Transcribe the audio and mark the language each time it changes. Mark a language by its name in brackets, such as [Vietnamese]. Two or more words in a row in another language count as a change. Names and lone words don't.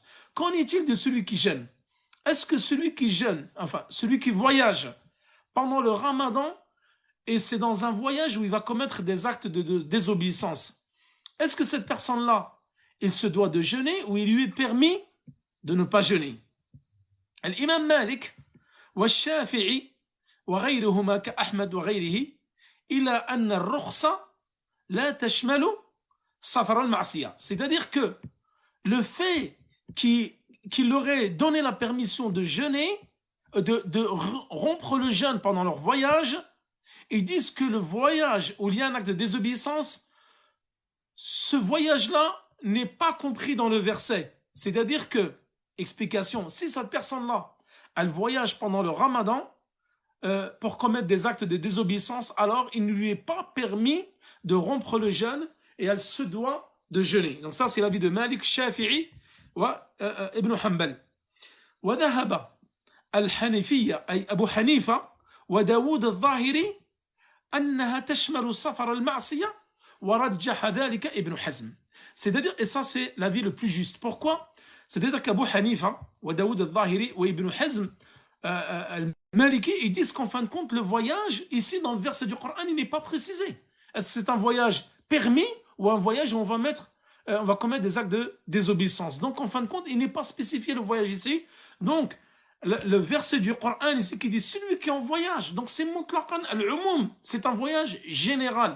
[French] Qu'en est-il de celui qui jeûne? Est-ce que celui qui jeûne, enfin celui qui voyage pendant le ramadan, et c'est dans un voyage où il va commettre des actes de désobéissance, est-ce que cette personne-là, il se doit de jeûner ou il lui est permis de ne pas jeûner? [Arabic] L'imam Malik, والشافعي وغيرهما كأحمد وغيره إلى أن الرخصة لا تشمل سفر المعصية. [French] C'est-à-dire que le fait qu'il aurait donné la permission de jeûner, de rompre le jeûne pendant leur voyage, ils disent que le voyage où il y a un acte de désobéissance, ce voyage-là n'est pas compris dans le verset. C'est-à-dire que, explication, si cette personne-là, elle voyage pendant le ramadan pour commettre des actes de désobéissance, alors il ne lui est pas permis de rompre le jeûne et elle se doit de jeûner. Donc ça, c'est l'avis de Malik, Shafi'i et Ibn Hanbal. [Arabic] وذهب الحنفية أي أبو حنيفة وداود الظاهري أنها تشمل سفر المعصية ورجح ذلك ابن حزم. [French] C'est-à-dire, et ça c'est l'avis le plus juste. Pourquoi? C'est-à-dire qu'Abu Hanifa, Daoud al-Zahiri ou Ibn Hazm al-Maliki, ils disent qu'en fin de compte, le voyage, ici dans le verset du Coran, il n'est pas précisé. Est-ce que c'est un voyage permis ou un voyage où on va commettre des actes de désobéissance? Donc en fin de compte, il n'est pas spécifié le voyage ici. Donc, le verset du Coran ici qui dit celui qui est en voyage, donc c'est [Arabic] مطلقا العموم, [French] c'est un voyage général.